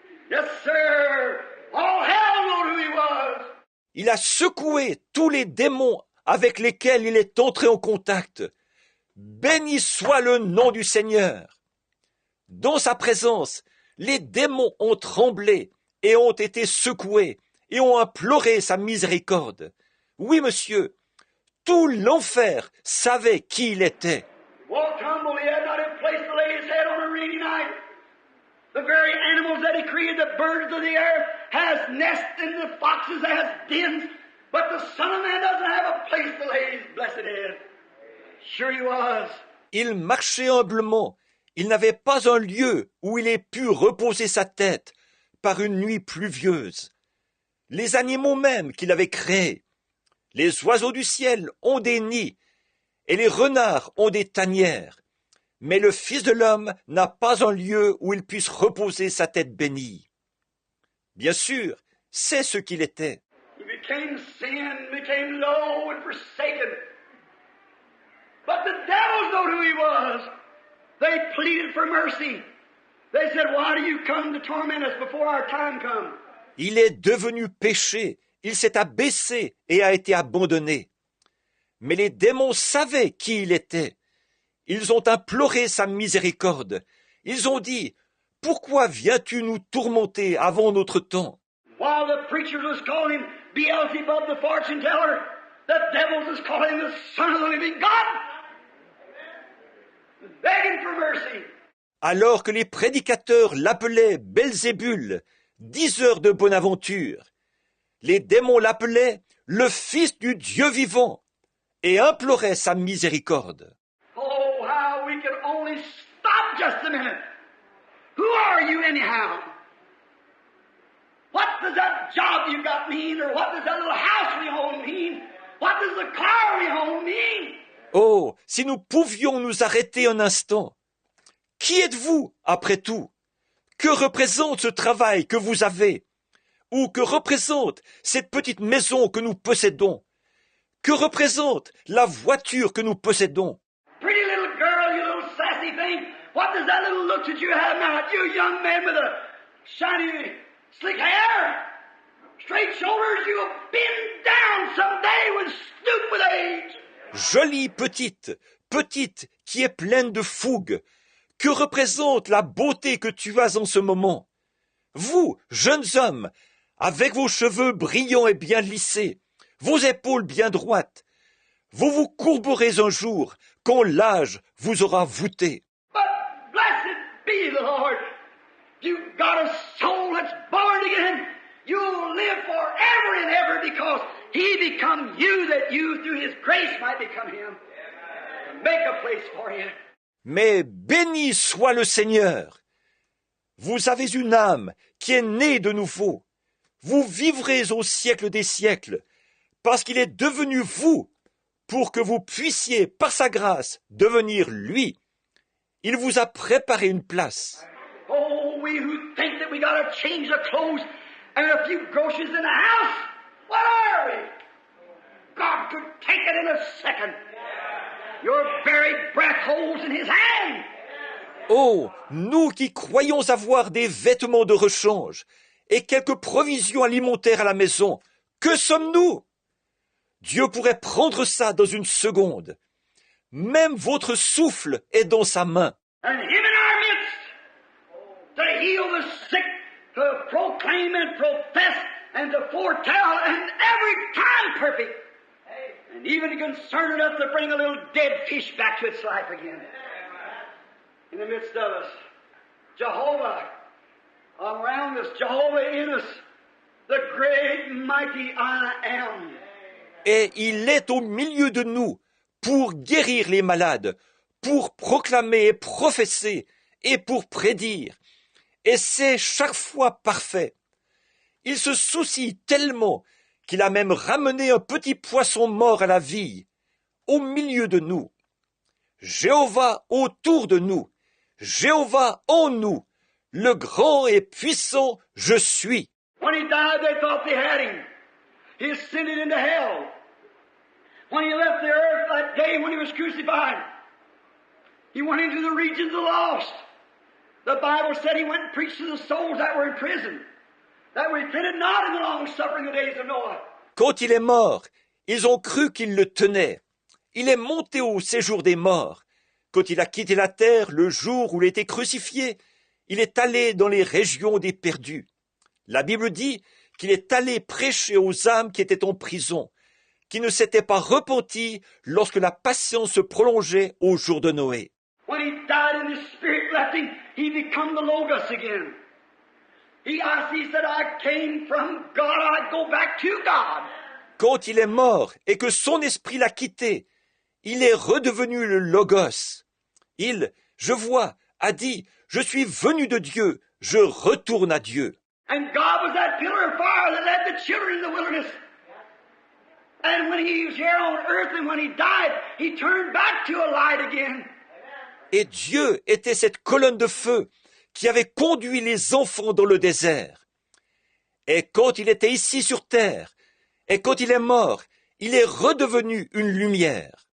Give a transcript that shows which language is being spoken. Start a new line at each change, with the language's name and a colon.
English: Yes, sir. All hell knew who He was.
French: Il a secoué tous les démons avec lesquels il est entré en contact. Béni soit le nom du Seigneur. Dans sa présence, les démons ont tremblé et ont été secoués et ont imploré sa miséricorde. Oui, monsieur, tout l'enfer savait qui il était.
English: Walked humble, He had not a place to lay His head on a rainy night. The very animals that He created, the birds of the air, has nests and the foxes has dens, but the Son of Man doesn't have a place to lay His blessed head. Sure He was.
French: Il marchait humblement. Il n'avait pas un lieu où il ait pu reposer sa tête par une nuit pluvieuse. Les animaux même qu'il avait créés, les oiseaux du ciel ont des nids et les renards ont des tanières. Mais le Fils de l'homme n'a pas un lieu où il puisse reposer sa tête bénie. Bien sûr, c'est ce qu'il était.
English: He became sin, became low and forsaken. But the devils know who He was. They pleaded for mercy. They said, why do you come to torment us before our time comes?
French: Il est devenu péché, il s'est abaissé et a été abandonné. Mais les démons savaient qui il était. Ils ont imploré sa miséricorde. Ils ont dit, « Pourquoi viens-tu nous tourmenter avant notre temps ?»
English: While the preachers was calling Him Beelzebub the fortune teller, the devils was calling Him the Son of the living God. Begging for mercy.
French: Alors que les prédicateurs l'appelaient Belzébul, diseur de bonne aventure, les démons l'appelaient le Fils du Dieu vivant et imploraient sa miséricorde.
English: Oh, how we could only stop just a minute. Who are you anyhow? What does that job you got mean? Or what does that little house we own mean? What does the car we own mean?
French: Oh, si nous pouvions nous arrêter un instant. Qui êtes-vous, après tout? Que représente ce travail que vous avez? Ou que représente cette petite maison que nous possédons? Que représente la voiture que nous possédons?
English: Pretty little girl, you little sassy thing. What does that little look that you have now? You young man with a shiny, slick hair, straight shoulders, you'll bend down someday when stoop with age.
French: Jolie petite, petite qui est pleine de fougue. Que représente la beauté que tu as en ce moment? Vous, jeunes hommes, avec vos cheveux brillants et bien lissés, vos épaules bien droites, vous vous courberez un jour quand l'âge vous aura voûté.
English: But blessed be the Lord. You've got a soul that's born again. You'll live forever and ever because He become you that you through His grace might become Him. Make a place for you.
French: Mais béni soit le Seigneur. Vous avez une âme qui est née de nouveau. Vous vivrez au siècle des siècles, parce qu'il est devenu vous, pour que vous puissiez, par sa grâce, devenir lui. Il vous a préparé une place.
English: Oh, we who think that we got to change the clothes and a few groceries in the house, what are we? God could take it in a second. Your very breath holds in His hand.
French: Oh, nous qui croyons avoir des vêtements de rechange et quelques provisions alimentaires à la maison, que sommes-nous? Dieu pourrait prendre ça dans une seconde. Même votre souffle est dans sa main.
English: And Him in our midst to heal the sick, to proclaim and profess and to foretell and every time perfect. And even concerned enough to bring a little dead fish back to its life again. In the midst of us, Jehovah around us, Jehovah in us, the great mighty I am.
French: Et il est au milieu de nous pour guérir les malades, pour proclamer et professer et pour prédire. Et c'est chaque fois parfait. Il se soucie tellement qu'il a même ramené un petit poisson mort à la vie, au milieu de nous. Jéhovah autour de nous, Jéhovah en nous, le grand et puissant je suis.
English: When He died, they thought they had Him. He ascended into hell. When He left the earth that day when He was crucified, He went into the regions of the lost. The Bible said He went and preached to the souls that were in prison, that repented not in the long suffering of the days of Noah.
French: Quand il est mort, ils ont cru qu'il le tenait. Il est monté au séjour des morts. Quand il a quitté la terre le jour où il était crucifié, il est allé dans les régions des perdus. La Bible dit qu'il est allé prêcher aux âmes qui étaient en prison, qui ne s'étaient pas repentis lorsque la patience se prolongeait au jour de Noé.
English: When He died and His Spirit left Him, He become the Logos again. He said, I came from God, I go back to God.
French: Quand il est mort et que son esprit l'a quitté, il est redevenu le Logos. Il, je vois, a dit, je suis venu de Dieu, je retourne à Dieu.
English: And God was that pillar of fire that led the children in the wilderness. And when He was here on earth and when He died, He turned back to a light again.
French: Et Dieu était cette colonne de feu qui avait conduit les enfants dans le désert. Et quand il était ici sur terre, et quand il est mort, il est redevenu une lumière.